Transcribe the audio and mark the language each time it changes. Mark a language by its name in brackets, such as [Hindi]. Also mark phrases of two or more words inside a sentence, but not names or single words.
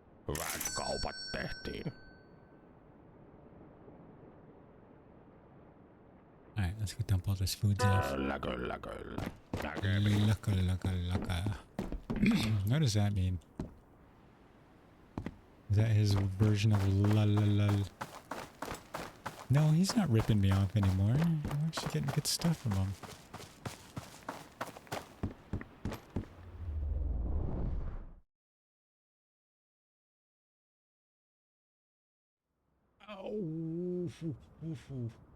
[Finnish] Hyvät kaupat tehtiin. [English] Alright, let's go dump all this food off. [Finnish] Kyllä, kyllä, kyllä. Näkemiin. [English] Laka. What does that mean? Is that his version of lol? No, he's not ripping me off anymore. I'm actually getting good stuff from him. Oh.